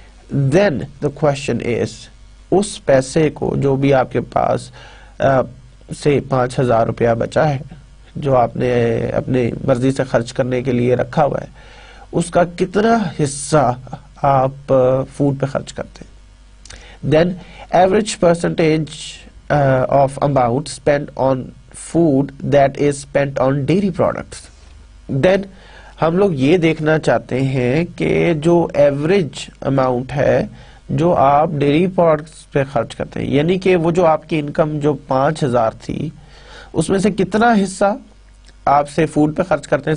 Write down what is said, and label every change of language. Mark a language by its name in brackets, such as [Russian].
[English] then the question is, [Urdu] اس پیسے کو جو بھی آپ کے پاس سے 5,000 روپیہ بچا ہے جو آپ نے اپنی مرضی سے خرچ کرنے کے لیے رکھا ہوا ہے, اس کا کتنا حصہ آپ فوڈ پہ خرچ کرتے ہیں. [English] Then average percentage of amount spent on food that is spent on dairy products. [Urdu] Then ہم لوگ یہ دیکھنا چاہتے ہیں کہ جو ایوریج اماؤنٹ ہے جو آپ ڈیری پروڈکٹس پہ خرچ کرتے ہیں, یعنی کہ وہ جو آپ کی انکم جو 5,000 تھی اس میں سے کتنا حصہ آپ سے فوڈ پہ خرچ کرتے ہیں.